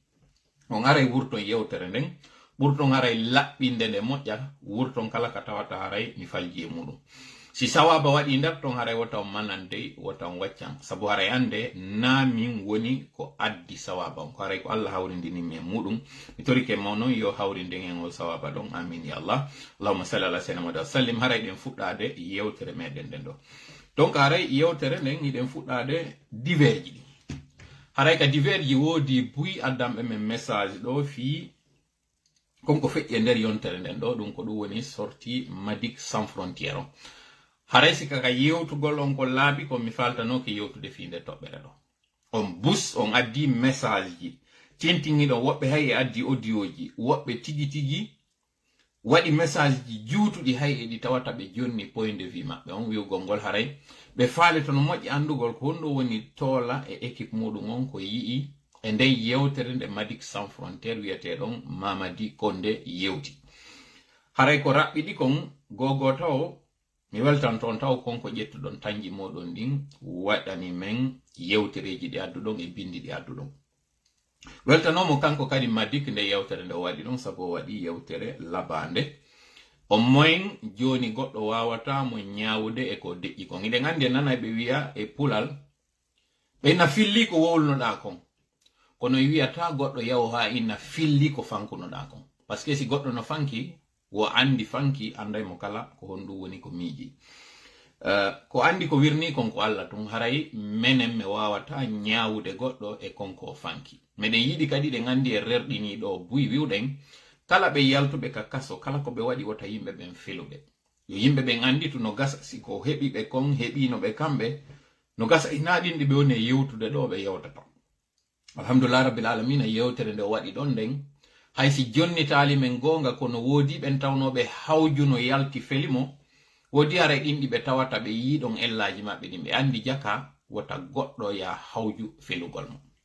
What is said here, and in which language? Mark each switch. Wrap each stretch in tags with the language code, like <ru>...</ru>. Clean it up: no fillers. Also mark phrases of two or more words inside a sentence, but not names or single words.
<ff>on aray wurton yewtere nden ɓurton haray laɓɓinde nde moƴƴa wurton kala ka tawata haray mi falji e muɗum si sawaba waɗi nder ton haray wota on manande wota on waccan sabu haray ande namin woni ko addi sawaba on ko haray ko Allah hawrindinimi e muɗum mi torike ma noon yo hawrinden en ol sawaba ɗon amin ya Allah</ff> <ar>اللهم صل على سيدنا محمد وسلم</ar> <ff>haray ɗen fuɗɗade yewtere meɗen nden ɗo donc haray yewtere nden hiɗen fuɗɗade divers ji haray ka divers ji woodi buy addamɓe men message ɗo fi konko feƴƴi e nder yontere nden ɗo ɗum ko ɗum woni sorti Madic sans frontiére o haray si kaka yewtugol on ko laabi ko mi faltano ko yewtude fi nde toɓɓere ɗo on bus on addi message ji tentiniɗo woɓɓe hay e addi audio ji woɓɓe tigi tigi waɗi message ji juutuɗi hay e ɗi tawata ɓe jonni</ff> <fr>point de vue</fr> <ff>maɓɓe on wiwgol ngol haray ɓe faali to no moƴƴi andugol ko honɗo woni toola e équipe muɗum on ko yii e nden yewtere nde Madic sans frontiére wiyeteɗon Mamadi Condé yewti haray ko raɓɓiɗi kon gogo taw mi weltan toon taw konko ƴettuɗon tanji moɗon ɗin waɗani men yewtereji ɗi adduɗon e bindi ɗi adduɗon weltanomo kanko kadi Madic nde yewtere nde waɗi ɗon sabu o waɗi yewtere labande o moyen joni goɗɗo wawata mo ñawude e ko deƴƴi kon iɗen andi nana ɓe wiya e pulal ɓeyna filli ko wowlunoɗa kon kono wiyata goɗɗo yawo ha inna filli ko fankunoɗa kon</ff> <fr>par ce que</fr> <ff>si goɗɗo no fanki wo andi fanki anday mo kala ko honɗum woni ko miiji ko andi ko wirni kon ko Allah tum haray menen me wawata ñawude goɗɗo e konko o fanki meɗen yiɗi kadi ɗen andi e rerɗini ɗo buy wiwɗen kala ɓe yaltuɓe ka kaso kala ko ɓe waɗi wota yimɓe ɓen filuɓe yo yimɓe ɓen andi to no gasa si ko heɓiɓe kon heɓinoɓe kamɓe no gasa inaɗinɗi ɓe woni e yewtude ɗo ɓe yewtata</ff> <ar>الحمد لله رب العالمين</ar> <ff>yewtere nde waɗi ɗon nden haysi jonnitali men gonga kono woodi ɓen tawnoɓe hawjuno yalti felimo woodi haray ɗinɗi ɓe tawata ɓe yiɗon ellaji maɓɓe ɗin ɓe andi jaka wota goɗɗo ya hawju felugol mo</ff>